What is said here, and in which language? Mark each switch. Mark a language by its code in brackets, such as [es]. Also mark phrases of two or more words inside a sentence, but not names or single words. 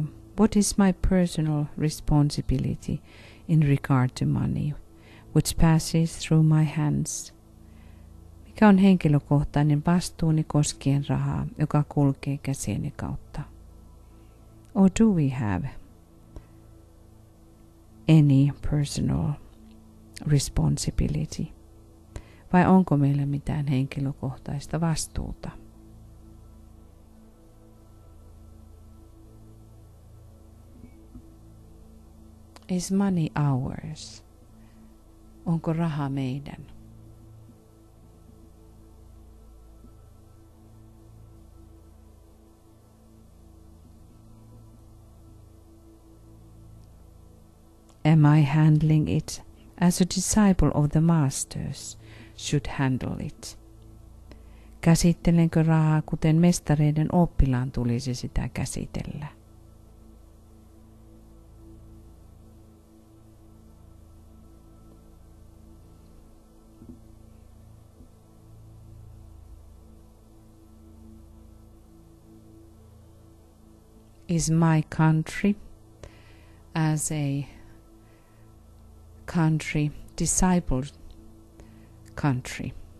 [en] What is my personal responsibility in regard to money, which passes through my hands? [fi] Mikä on henkilökohtainen vastuuni koskien rahaa, joka kulkee käsieni kautta? [en] Or do we have any personal responsibility? [fi] Vai onko meillä mitään henkilökohtaista vastuuta? [en] Is money ours? [fi] Onko raha meidän? [en] Am I handling it as a disciple of the masters should handle it? [fi] Käsittelenkö rahaa kuten mestareiden oppilaan tulisi sitä käsitellä? [en] Is my country as a country discipled country?